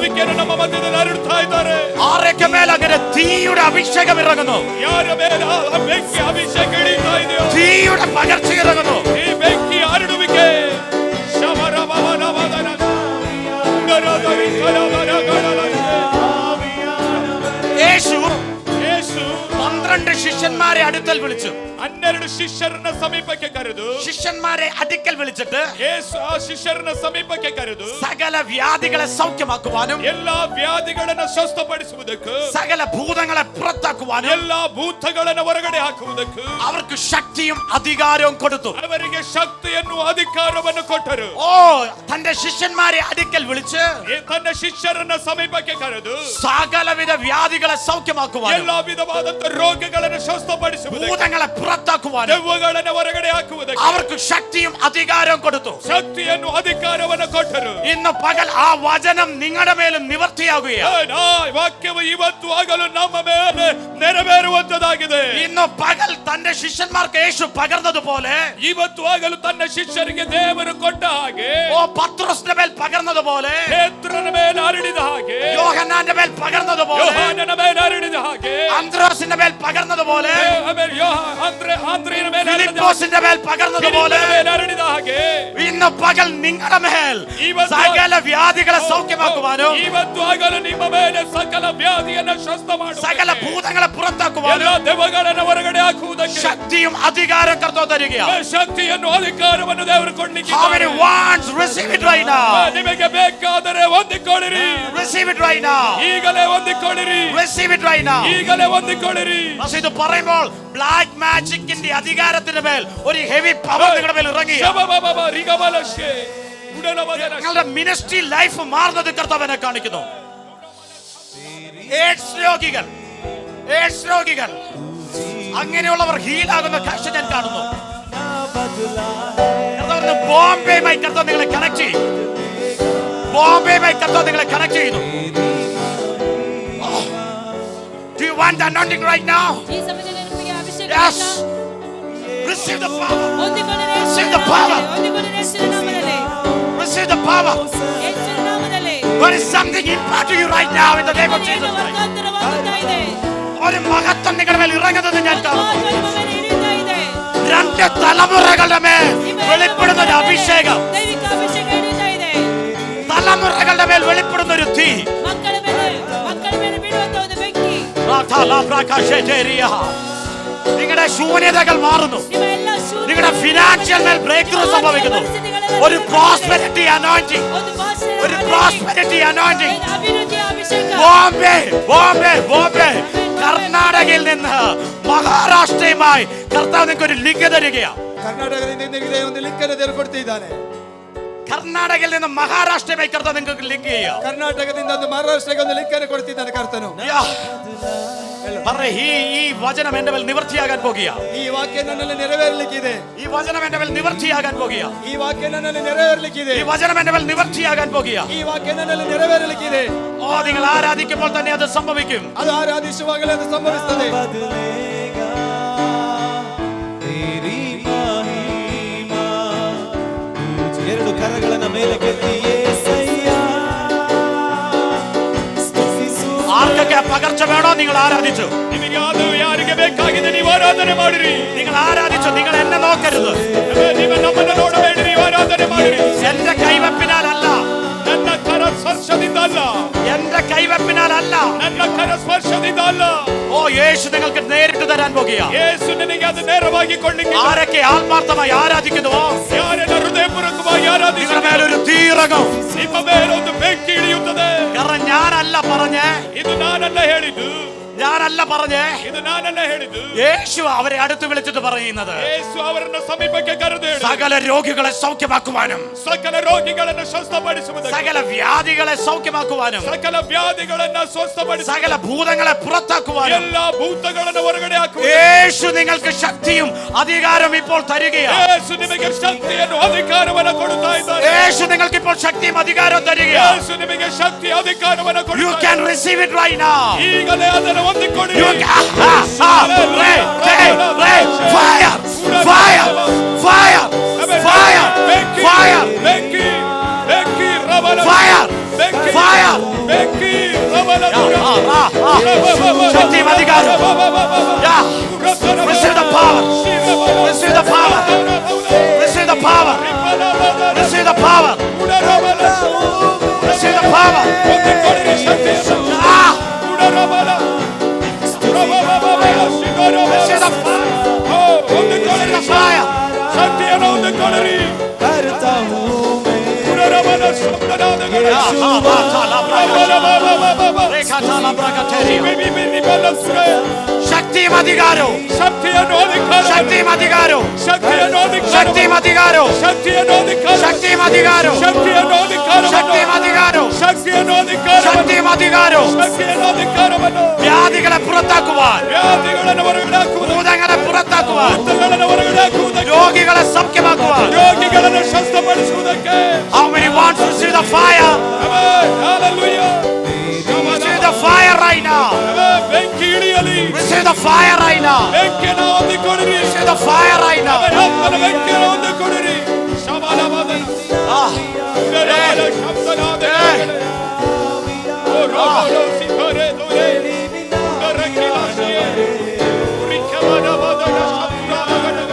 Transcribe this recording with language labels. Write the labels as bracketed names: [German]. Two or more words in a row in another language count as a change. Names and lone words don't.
[Malayalam] ആരൊക്കെ മേൽ അങ്ങനെ തീയുടെ അഭിഷേകം ഇറങ്ങുന്നു, തീയുടെ പകർച്ച ഇറങ്ങുന്നു. യേശു 12 ശിഷ്യന്മാരെ അടുക്കൽ വിളിച്ചു. [Kannada] 12 ಶಿಷ್ಯರನ್ನ ಸಮೀಪಕ್ಕೆ ಕರೆದು, [Malayalam] ശിഷ്യന്മാരെ അടുക്കൽ വിളിച്ചിട്ട് [Kannada] ಯೇಸು ಆ ಶಿಷ್ಯರನ್ನ ಸಮೀಪಕ್ಕೆ ಕರೆದು [Malayalam] സകല വ്യാധികളെ സൗഖ്യമാക്കുവാനും [Kannada] ಎಲ್ಲಾ ವ್ಯಾಧಿಗಳನ್ನು ಸ್ವಸ್ಥಪಡಿಸುವುದಕ್ಕೂ [Malayalam] സകല ഭൂതങ്ങളെ പുറത്താക്കുവാനും [Kannada] ಎಲ್ಲಾ ಭೂತಗಳನ್ನು ಹೊರಗಡೆ ಹಾಕುವುದಕ್ಕೂ [Malayalam] അവർക്ക് ശക്തിയും അധികാരവും കൊടുത്തു. [Kannada] ಅವರಿಗೆ ಶಕ್ತಿಯನ್ನು ಅಧಿಕಾರವನ್ನು ಕೊಟ್ಟರು. [Malayalam] ഓ, തന്റെ ശിഷ്യന്മാരെ അടുക്കൽ വിളിച്ച് [Kannada] ತನ್ನ ಶಿಷ್ಯರನ್ನ ಸಮೀಪಕ್ಕೆ ಕರೆದು [Malayalam] സകലവിധ വ്യാധികളെ സൗഖ്യമാക്കുവാനും [Kannada] ಎಲ್ಲಾ ವಿಧವಾದಂತ ರೋಗಗಳನ್ನು ಸ್ವಸ್ಥಪಡಿಸುವುದಕ್ಕೂ [Malayalam] ഭൂതങ്ങളെ പുറത്താക്കുവാനും [Kannada] ದೆವ್ವಗಳನ್ನು ಹೊರಗಡೆ ಹಾಕುವುದಕ್ಕೂ [Malayalam] അവർക്ക് ശക്തിയും അധികാരവും കൊടുത്തു. [Kannada] ಶಕ್ತಿಯನ್ನು ಅಧಿಕಾರವನ್ನು ಕೊಟ್ಟರು. [Malayalam] ഇന്ന് പകൽ ആ വചനം നിങ്ങളുടെ മേലും നിവർത്തിയാകുകയാണ്. [Kannada] ವಾಕ್ಯವು ಇವತ್ತು ಆಗಲು ನಮ್ಮ ಮೇಲೆ ನೆರವೇರುವಂತದಾಗಿದೆ. [Malayalam] ഇന്ന് പകൽ തന്റെ ശിഷ്യന്മാർക്ക് യേശു പകർന്നതുപോലെ [Kannada] ಇವತ್ತು ಆಗಲು ತನ್ನ ಶಿಷ್ಯರಿಗೆ ದೇವರು ಕೊಟ್ಟ ಹಾಗೆ, [Malayalam] ഓ പത്രോസിന്റെ മേൽ പകർന്നതുപോലെ, [Kannada] ಪೇತ್ರನ ಮೇಲೆ ಹರಡಿದ ಹಾಗೆ, [Malayalam] യോഹന്നാന്റെ മേൽ പകർന്നതുപോലെ, [Kannada] ಯೋಹಾನನ ಮೇಲೆ ಹರಡಿದ ಹಾಗೆ, [Malayalam] അന്ത്രോസിന്റെ മേൽ പകർന്നതുപോലെ, [Kannada] ಆಮೇಲೆ ಆಂದ್ರೆಯನ ಮೇಲೆ ಹರಡಿದ ಹಾಗೆ, [Malayalam] ഫിലിപ്പോസിന്റെ മേൽ പകർന്നതുപോലെ, [Kannada] ಫಿಲಿಪ್ಪನ ಮೇಲೆ ಹರಡಿದ ಹಾಗೆ [Malayalam] ഇന്ന് പകൽ നിങ്ങളുടെ മേൽ സകല വ്യാധികളെ സൗഖ്യമാക്കുവാനും [Kannada] ಇವತ್ತು ಆಗಲು ನಿಮ್ಮ ಮೇಲೆ ಸಕಲ ವ್ಯಾಧಿಯನ್ನು ಸ್ವಸ್ಥ ಮಾಡುವ, [Malayalam] സകല ഭൂതങ്ങളെ പുറത്താക്കുവാനും [Kannada] ಎಲ್ಲ ದೆವ್ವಗಳನ್ನು ಹೊರಗಡೆ ಹಾಕುವುದಕ್ಕೆ [Malayalam] ശക്തിയും അധികാരം കർത്താവ് തരികയാണ്. [Kannada] ಶಕ್ತಿಯನ್ನು ಅಧಿಕಾರವನ್ನು ದೇವರು ಕೊಡ್ಲಿಕ್ಕೆ [English] How many wants? Receive it right now. [Kannada] ನಿಮಗೆ ಬೇಕಾದರೆ ಹೊಂದಿಕೊಳ್ಳಿರಿ. [English] Receive it right now. [Kannada] ಈಗಲೇ ಹೊಂದಿಕೊಳ್ಳಿರಿ. [English] Receive it right now. [Kannada] ಈಗಲೇ ಹೊಂದಿಕೊಳ್ಳಿರಿ. [Malayalam] പക്ഷേ ഇത് പറയുമ്പോൾ [English] black magicന്റെ [Malayalam] അധികാരത്തിന് മേൽ ഒരു [English] heavy power [Malayalam] നിങ്ങളുടെ മേൽ ഇറങ്ങി നിങ്ങളുടെ [English] ministry life [Malayalam] മാറുന്നത് കർത്താവിനെ കാണിക്കുന്നു. എയ്ഡ്സ് രോഗികൾ അങ്ങനെയുള്ളവർ ഹീലാകുന്ന കാഴ്ച ഞാൻ കാണുന്നു. കർത്താവ് ബോംബെയുമായി കർത്താവ് നിങ്ങളെ കണക്ട് ചെയ്യും. ബോംബെയുമായി കർത്താവ് നിങ്ങളെ കണക്ട് ചെയ്യുന്നു. [English] Do you want the anointing right now? [Kannada] ಈ ಸಮಯದಲ್ಲಿ ನಿಮಗೆ ಅಭಿಷೇಕ [English] Yes. [Kannada] ಬೇಕಾ? [English] Receive the power. [Kannada] ಹೊಂದಿಕೊಳ್ಳಿರಿ [English] Receive [Kannada] ಯೇಸುವಿನ [English] the power. [Kannada] ನಾಮದಲ್ಲಿ. ಹೊಂದಿಕೊಳ್ಳಿರಿ ಯೇಸುವಿನ ನಾಮದಲ್ಲಿ. [English] Receive the power. [Kannada] ಯೇಸುವಿನ ನಾಮದಲ್ಲಿ. [English] There is something impart to you right now in the name of [Kannada] ಅದೇನು [English] Jesus Christ. [Kannada] ವರ್ಗಾಂತರವಾಗುತ್ತಾ ಇದೆ. [Malayalam] ഒരു മഹത്വം നിങ്ങളുടെ മേൽ ഇറങ്ങുന്നത് ഞാൻ കാണുന്നു. [Kannada] ಮಹತ್ವ ನಿಮ್ಮ ಮೇಲೆ ಇಳಿಯುತ್ತಾ ಇದೆ. [Malayalam] 2 തലമുറകളുടെ മേൽ വെളിപ്പെടുന്ന ഒരു അഭിഷേകം, [Kannada] ದೈವಿಕ ಅಭಿಷೇಕ ಇಳಿಯುತ್ತಾ ಇದೆ. [Malayalam] തലമുറകളുടെ മേൽ വെളിപ്പെടുന്ന ഒരു തീ. [Kannada] ಮಕ್ಕಳ ಮೇಲೆ ಬೀಳುವಂತ ಒಂದು ಬೆಂಕಿ. [Malayalam] നിങ്ങളുടെ ശൂന്യതകൾ മാറുന്നു. [Kannada] ನಿಮ್ಮ ಎಲ್ಲ ಶೂನ್ಯ [Malayalam] നിങ്ങളുടെ ഫിനാൻഷ്യൽ മേൽ [English] break through [Malayalam] സംഭവിക്കുന്നു. ഒരു [English] prosperity anointing, [Kannada] ಒಂದು ಭಾಷೆಯ [Malayalam] ഒരു [English] prosperity anointing. [Kannada] ಅಭಿವೃದ್ಧಿಯ ಅಭಿಷೇಕ. [Malayalam] ബോംബെ കർണാടകയിൽ നിന്ന് മഹാരാഷ്ട്രയുമായി കർത്താവ് നിങ്ങൾക്ക് ഒരു ലിങ്ക് തരികയാണ്. [Kannada] ಕರ್ನಾಟಕದಿಂದ ನಿಮಗೆ ಒಂದು ಲಿಂಕ್ ಅನ್ನು ತೆರೆದುಕೊಡ್ತಿದ್ದಾನೆ. [Malayalam] കർണാടകയിൽ നിന്ന് മഹാരാഷ്ട്രയുമായി കർത്താവ് നിങ്ങൾക്ക് ലിങ്ക് ചെയ്യാം. [Kannada] ಕರ್ನಾಟಕದಿಂದ ಒಂದು ಮಹಾರಾಷ್ಟ್ರಕ್ಕೆ ಒಂದು ಲಿಂಕ್ ಅನ್ನು ಕೊಡ್ತಿದ್ದಾನೆ ಕರ್ತನು. [Malayalam] ഈ വചനം എന്റെ മേൽ നിവർത്തിയാകാൻ പോകുക. [Kannada] ಈ ವಾಕ್ಯ ನನ್ನಲ್ಲಿ ನೆರವೇರಲಿಕ್ಕಿದೆ. [Malayalam] ഈ വചനം എന്റെ മേൽ നിവർത്തിയാകാൻ പോകുക. [Kannada] ಈ ವಾಕ್ಯ ನನ್ನಲ್ಲಿ ನೆರವೇರಲಿಕ್ಕಿದೆ. [Malayalam] ഈ വചനം എന്റെ മേൽ നിവർത്തിയാകാൻ പോകുക. [Kannada] ಈ ವಾಕ್ಯ ನನ್ನಲ್ಲಿ ನೆರವೇರಲಿಕ್ಕಿದೆ. [Malayalam] ഓ, നിങ്ങൾ ആരാധിക്കുമ്പോൾ തന്നെ അത് സംഭവിക്കും. [Kannada] ಅದು ಆರಾಧಿಸುವಾಗಲೇ ಅದು ಸಂಭವಿಸುತ್ತದೆ. ಎರಡು ಕರಗಳನ್ನ ಮೇಲೆ ಕೆತ್ತಿ [Malayalam] ആർക്കൊക്കെ പകർച്ച വേണോ നിങ്ങൾ ആരാധിച്ചു. [Kannada] ನಿಮಗೆ ಯಾರಿಗೆ ಬೇಕಾಗಿದೆ ನೀವು ಆರಾಧನೆ ಮಾಡಿರಿ. [Malayalam] നിങ്ങൾ ആരാധിച്ചു. നിങ്ങൾ എന്നെ നോക്കരുത്. [Kannada] ನೀವು ನಮ್ಮನ್ನು ನೋಡಬೇಡಿ, ನೀವು ಆರಾಧನೆ ಮಾಡಿರಿ. [Malayalam] എന്റെ കൈവപ്പിനാലല്ല, [Kannada] ನನ್ನ ಕರ ಸ್ಪರ್ಶದಿಂದ ಅಲ್ಲ, [Malayalam] എന്റെ കൈവപ്പിനാലല്ല. [Kannada] ನನ್ನ ಕರ ಸ್ಪರ್ಶದಿಂದ ಅಲ್ಲ. [Malayalam] ഓ, യേശു നിങ്ങൾക്ക് നേരിട്ട് തരാൻ പോകുക. [Kannada] ಯೇಸು ನಿನಗೆ ಅದು ನೇರವಾಗಿ ಕೊಳ್ಳಿಕ್ಕೆ. [Malayalam] ആരൊക്കെ ആത്മാർത്ഥമായി ആരാധിക്കുന്നുവോ [Kannada] ಯಾರೆಲ್ಲ ಹೃದಯಪೂರ್ವಕವಾಗಿ [Malayalam] നിങ്ങളുടെ [Kannada] ಆರಾಧಿಸುತ್ತಾರೆ, [Malayalam] മേലൊരു തീറങ്ങും. [Kannada] ನಿಮ್ಮ ಮೇಲೆ ಒಂದು ಬೆಂಕಿ ಇಳಿಯುತ್ತದೆ. [Malayalam] കാരണം ഞാനല്ല പറഞ്ഞേ, [Kannada] ಇದು ನಾನಲ್ಲ ಹೇಳಿದ್ದು, [Malayalam] ഞാനല്ല പറഞ്ഞേ, [Kannada] ಇದು ನಾನಲ್ಲ ಹೇಳಿದ್ದು. [Malayalam] യേശു അവരെ അടുത്ത് വിളിച്ചിട്ട് പറയുന്നത് [Kannada] ಯೇಸು ಅವರನ್ನು ಸಮೀಪಕ್ಕೆ ಕರೆದು ಹೇಳಿದ, [Malayalam] സകല രോഗികളെ സൗഖ്യമാക്കുവാനും [Kannada] ಸಕಲ ರೋಗಿಗಳನ್ನು ಸ್ವಸ್ಥಪಡಿಸುವುದಕ್ಕೆ, [Malayalam] സകല വ്യാധികളെ സൗഖ്യമാക്കുവാനും [Kannada] ಸಕಲ ವ್ಯಾಧಿಗಳನ್ನು ಸ್ವಸ್ಥಪಡಿಸಿ, [Malayalam] സകല ഭൂതങ്ങളെ പുറത്താക്കുവാനും [Kannada] ಎಲ್ಲಾ ಭೂತಗಳನ್ನು ಹೊರಗಡೆ ಹಾಕುವ [Malayalam] യേശു നിങ്ങൾക്ക് ശക്തിയും അധികാരം ഇപ്പോൾ തരികയാണ്. [Kannada] ಯೇಸು ನಿಮಗೆ ಶಕ್ತಿಯನ್ನು ಅಧಿಕಾರವನ್ನು ಕೊಡುತ್ತಾ ಇದ್ದಾನೆ. [Malayalam] യേശു നിങ്ങൾക്ക് ഇപ്പോൾ ശക്തിയും അധികാരവും തരികയാണ്. [Kannada] ಯೇಸು ನಿಮಗೆ ಶಕ್ತಿ ಅಧಿಕಾರವನ್ನು [English] You [Kannada] ಕೊಡುತ್ತಾ [English] can receive it right now. [Kannada] ಈಗಲೇ ಅದನ್ನು ಹೊಂದಿಕೊಳ್ಳಿ. [English] You can fire, fire, fire, fire, fire, [Kannada] ಬೆಂಕಿ, ಬೆಂಕಿ, ರಬಲ, [English] fire, [Kannada] ಬೆಂಕಿ, [English] fire. [Kannada] ಬೆಂಕಿ, ರಬಲ, [Malayalam] ശക്തിയും അധികാരവും. [English] Yeah. Receive the power. Receive the power. Receive the power. Receive the power. Receive the power. [Kannada] ಹೊಂದಿಕೊಳ್ಳಿರಿ ಶಕ್ತಿಯನ್ನು. Ah. ರಬಲ, [English] Receive the fire. [Kannada] ಹೊಂದಿಕೊಳ್ಳಿರಿ [English] fire. [Kannada] ಶಕ್ತಿಯನ್ನು ಹೊಂದಿಕೊಳ್ಳಿರಿ. ರಬಲ, ಶಬ್ದನಾದಗಳು. [Malayalam] ശക്തിയും അധികാരവും. [Kannada] ಶಕ್ತಿಯನ್ನು ಅಧಿಕಾರ, [Malayalam] ശക്തിയും അധികാരവും. [Kannada] ಶಕ್ತಿಯನ್ನು ಅಧಿಕಾರ, [Malayalam] ശക്തിയും അധികാരവും. [Kannada] ಶಕ್ತಿಯನ್ನು ಅಧಿಕಾರ, [Malayalam] ശക്തിയും അധികാരവും. [Kannada] ಶಕ್ತಿಯನ್ನು ಅಧಿಕಾರ, [Malayalam] ശക്തിയും അധികാരവും. [Kannada] ಶಕ್ತಿಯನ್ನು ಅಧಿಕಾರ, [Malayalam] ശക്തിയും അധികാരവും. [Kannada] ಶಕ್ತಿಯನ್ನು ಅಧಿಕಾರವನ್ನು, [Malayalam] വ്യാധികളെ പുറത്താക്കുവാൻ, [Kannada] ವ್ಯಾಧಿಗಳನ್ನು ಹೊರಗಡೆ ಹಾಕುವುದು, [Malayalam] ഭൂതങ്ങളെ പുറത്താക്കുവാൻ, [Kannada] ಭೂತಗಳನ್ನು ಹೊರಗಡೆ ಹಾಕುವುದಕ್ಕೆ, [Malayalam] രോഗികളെ സൗഖ്യമാക്കുവാൻ. [Kannada] ರೋಗಿಗಳನ್ನು ಸ್ವಸ್ಥಪಡಿಸುವುದಕ್ಕೆ. [English] How many want to receive the fire? Amen. Hallelujah. Receive the fire right now. [Kannada] Amen. ಬೆಂಕಿ ಇಳಿಯಲಿ. [English] Receive the fire right now. [Kannada] ಬೆಂಕಿಯನ್ನು ಹೊಂದಿಕೊಳ್ಳಿರಿ. [English] Receive the fire right now. [Kannada] Amen. ಆತ್ಮನ ಬೆಂಕಿಯನ್ನು ಹೊಂದಿಕೊಳ್ಳಿರಿ. ಶಬಲವಾದನ. Ah. ಉದರವಾದ ಶಬ್ದನಾದಗಳು. ಓ ರೋಗೋ ಸಿಖರೆ ದೊರೆ. ಉದರಕಿಲಾಶಿಯೇ. ಉರಿಕವನವಾದನ ಶಬ್ದನಾದಗಳು.